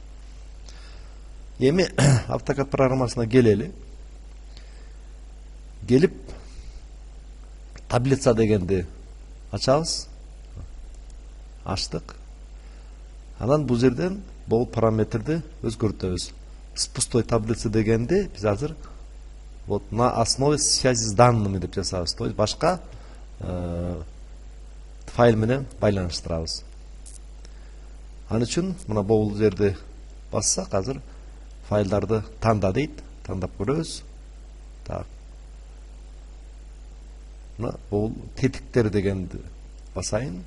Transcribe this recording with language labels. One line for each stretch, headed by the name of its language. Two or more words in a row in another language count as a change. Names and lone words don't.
Kyrgyz: Эми AutoCAD программасына келели. Келип таблица дегенди ачабыз. Ачтык. Анан бул жерден бул параметрди өзгөртөбүз.
Russian: С пустой таблица
Kyrgyz: дегенди биз азыр
Russian: вот на основе связи с данными
Kyrgyz: деп жасабыз.
Russian: То есть
Kyrgyz: башка файл менен байланыштырабыз. Аны үчүн мына бул жерди бассак азыр файлдарды танда дейт. Тандап көрөбүз. Так. Мына бул тетиктер дегенди басайын.